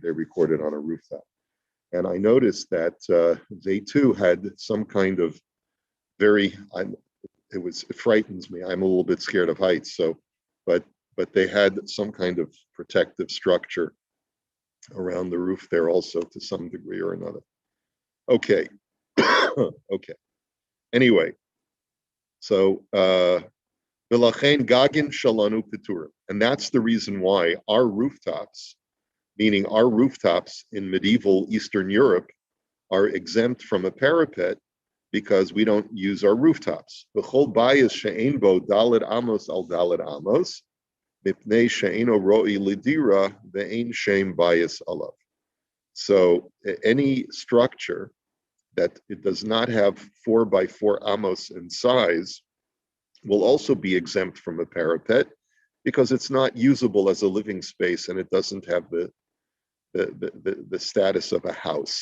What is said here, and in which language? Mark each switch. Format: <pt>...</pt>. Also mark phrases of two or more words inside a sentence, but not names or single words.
<en>They recorded on a rooftop. And I noticed that they too had some kind of it frightens me. I'm a little bit scared of heights. So, but they had some kind of protective structure around the roof there also to some degree or another. Okay. Okay. Anyway,</en> <he>so ולכן גגין שלנו פטורים.</he> <en>And that's the reason why our rooftops, meaning our rooftops in medieval Eastern Europe, are exempt from a parapet because we don't use our rooftops.</en> <he>בכל בית שאין בו ד' אמות על ד' אמות, מפני שאינו ראוי לדירה ואין שם בית עליו.</he> <en>So any structure that it does not have 4 by 4 amos in size will also be exempt from a parapet because it's not usable as a living space and it doesn't have the status of a house.</en>